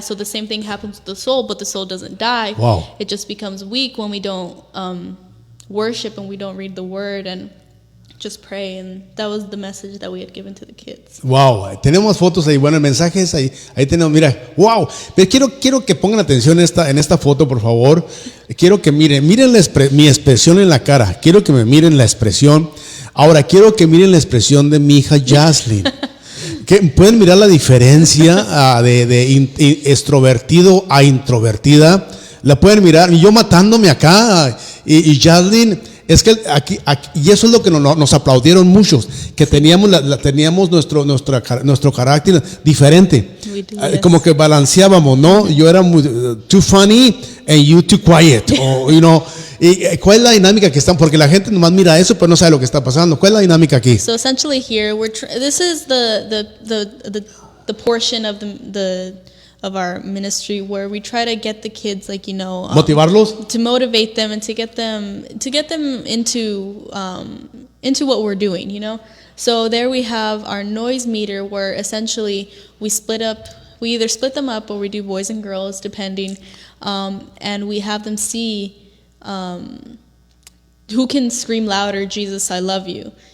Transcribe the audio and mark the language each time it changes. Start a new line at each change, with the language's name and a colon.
English: So the same thing happens with the soul, but the soul doesn't die. Wow. It just becomes weak when we don't worship and we don't read the word and just pray. And that was the message that we had given to the kids.
Spanish: Wow, tenemos fotos ahí. Bueno, el mensaje es ahí tenemos, mira, wow. Pero quiero que pongan atención en esta foto, por favor. Quiero que miren mi expresión en la cara. Quiero que me miren la expresión. Ahora quiero que miren la expresión de mi hija Jazlyn. Pueden mirar la diferencia de extrovertido a introvertida. La pueden mirar. Y yo matándome acá. Y Jazlyn, es que aquí, y eso es lo que nos aplaudieron muchos, que teníamos nuestro carácter diferente.
English: Yes.
Spanish: Como que balanceábamos, ¿no? Yo era muy
English: too funny and you too quiet.
Spanish: ¿Y cuál es la dinámica que están? Porque la gente nomás mira eso, pero no sabe lo que está pasando. ¿Cuál es la dinámica aquí?
English: So essentially here, this is the portion of our ministry where we try to get the kids,
Spanish: motivarlos,
English: to motivate them and to get them into what we're doing, So there we have our noise meter, where essentially we either split them up or we do boys and girls depending, and we have them see who can scream louder, Jesus, I love you.